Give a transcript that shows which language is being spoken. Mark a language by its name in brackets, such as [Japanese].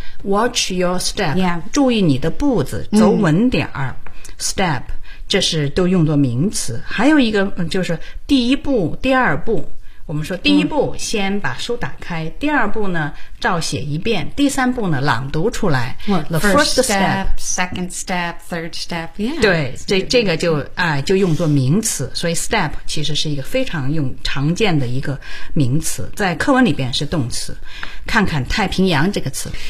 [English] Watch your step、 yeah. [Chinese] 注意你的步子走稳点儿、mm. Step 这是都用作名词还有一个就是第一步第二步我们说第一步先把书打开、嗯、第二步呢照写一遍第三步呢朗读出来 [English] The first step, second step, third step、yeah. [Chinese] 对 这个 就用作名词所以 step 其实是一个非常常见的一个名词在课文里边是动词看看太平洋这个词